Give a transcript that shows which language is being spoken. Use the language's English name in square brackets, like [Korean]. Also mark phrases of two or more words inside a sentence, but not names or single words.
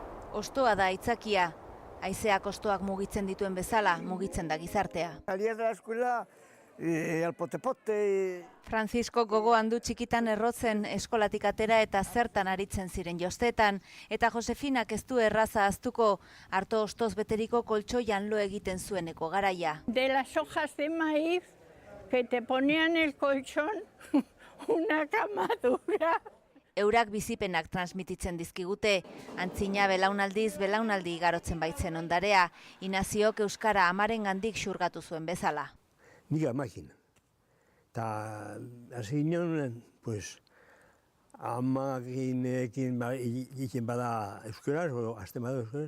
[Basque] Ostoa da aitzakia. Haizeak ostoak mugitzen dituen bezala, mugitzen da gizartea. [Spanish] Salía de la escuela al pote-pote. [Basque] Francisco gogoan du txikitan errotzen eskolatik atera eta zertan aritzen ziren jostetan, eta Josefinak ez du erraza ahaztuko, arto ostoz beteriko koltsoian lo egiten zueneko garaia. [Spanish] De las hojas de maíz que te ponían el colchón, una cama dura. [Basque] Eurak bizipenak transmititzen dizkigute, antzina belaunaldiz belaunaldi igarotzen baitzen ondarea, Inaziok euskara amarengandik xurgatu zuen bezala. Nik amakin. Ta hasi ginen, pues, amakinekin egiten bada euskaraz, o azten bada euskaraz.